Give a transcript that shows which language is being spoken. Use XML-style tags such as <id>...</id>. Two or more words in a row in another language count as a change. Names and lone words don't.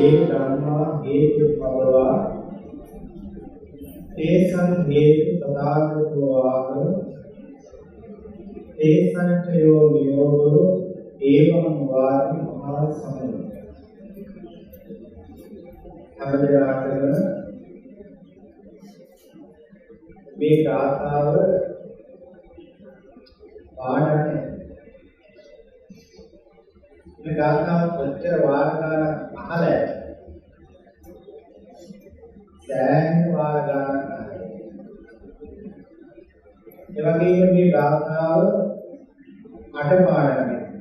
<pi>ධම්මා හේතු පබවා තේසං හේතු තථාගතෝ ආහ තේසංචයෝ නියෝගෝ ඒවං වාදි මහා සමන</pi> <si>හැමදාම මේ ගාථාව පාඩන්නේ මේ ගාථාව කොච්චර වාර ගානක් අහලා දැන් වාර ගානක් අහලා ඒ වගේම මේ ගාථාව අට පාඩන්නේ</si>